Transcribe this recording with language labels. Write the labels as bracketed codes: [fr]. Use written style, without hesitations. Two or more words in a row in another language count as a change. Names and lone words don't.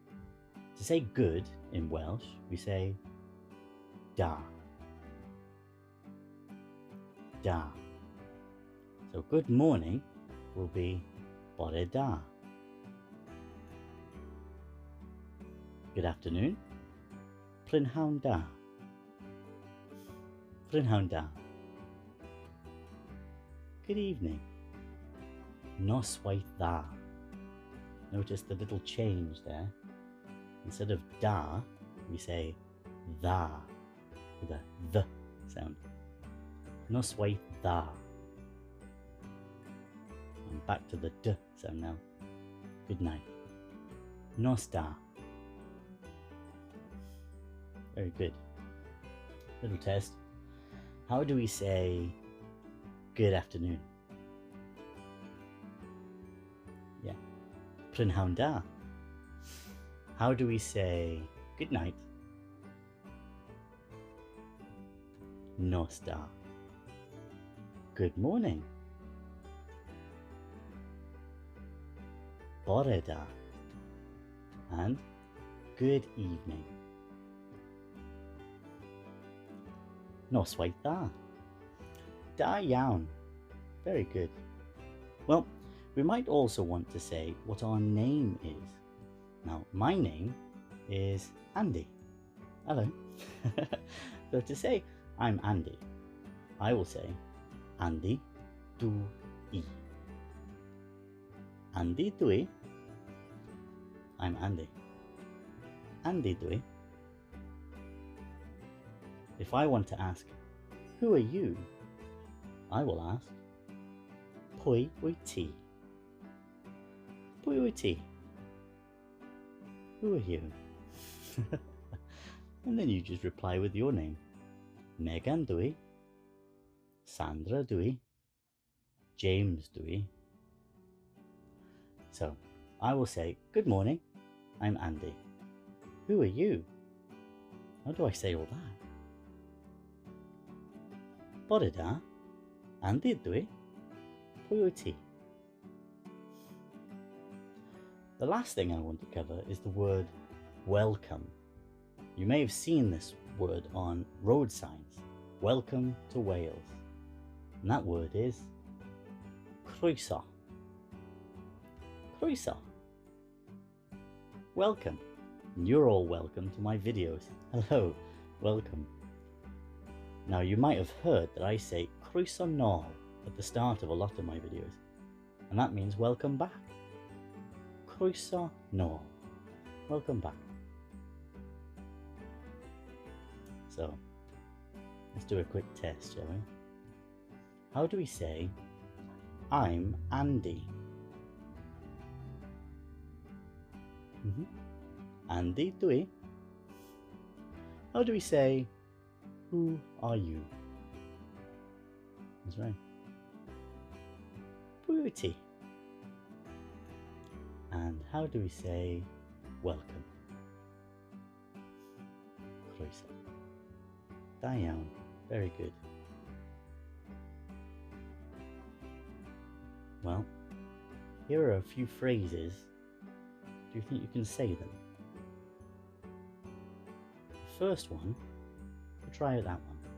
[en] To say good in Welsh, we say da. [cy] Da. [en] So good morning will be [cy] bore da. [en] Good afternoon, [cy] prynhawn da. Prynhawn da. [en] Good evening, [cy] noswaith dda. [en] Notice the little change there. Instead of da, we say dda with a th sound. [cy] Noswaith dda. [en] And back to the d sound now. Good night. [cy] Nos da. [en] Very good. Little test. How do we say good afternoon? Yeah. [cy] Prynhawn da. [en] How do we say good night? [cy] Nos da. [en] Good morning. [cy] Bore da. [en] And good evening. [cy] Noswaith dda. Da iawn. [en] Very good. Well, we might also want to say what our name is. Now, my name is Andy. Hello. So to say I'm Andy, I will say [cy] Andy dwi. Andy dwi. [en] I'm Andy. [cy] Andy dwi. [en] If I want to ask, who are you? I will ask, [cy] pwy wyt ti? Pwy wyt ti? [en] Who are you? And then you just reply with your name. [cy] Megan dwi. Sandra dwi. James dwi. [en] So, I will say, good morning, I'm Andy. Who are you? How do I say all that? [cy] Bore da. Andy dwi. Pwy wyt ti? [en] The last thing I want to cover is the word welcome. You may have seen this word on road signs. Welcome to Wales. And that word is croeso. [cy] Croeso. [en] Welcome. And you're all welcome to my videos. Hello, welcome. Now you might have heard that I say [cy] croeso nôl [en] at the start of a lot of my videos. And that means welcome back. [cy] Croeso nôl. [en] Welcome back. So, let's do a quick test, shall we? How do we say, I'm Andy? [cy] Andy dwi. [en] How do we say, who are you? That's right. [cy] Pwy wyt ti? [en] And how do we say welcome? [cy] Croeso. Da iawn. [en] Very good. Well, here are a few phrases. Do you think you can say them? The first one, we'll try out that one.